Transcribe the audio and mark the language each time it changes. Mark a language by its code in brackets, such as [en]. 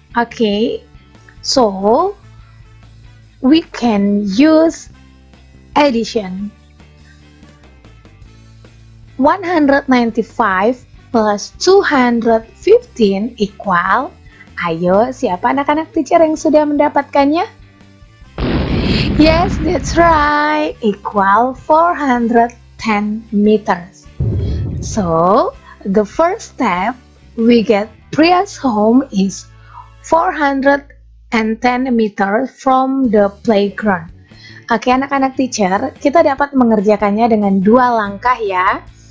[en] Okay, so we can use addition. 195 plus 215 equal, [id] ayo, siapa anak-anak teacher yang sudah mendapatkannya? [en] Yes, that's right, equal 410 meters. So, the first step, we get Priya's home is 410 meters from the playground. [id] Oke anak-anak teacher, kita dapat mengerjakannya dengan dua langkah ya.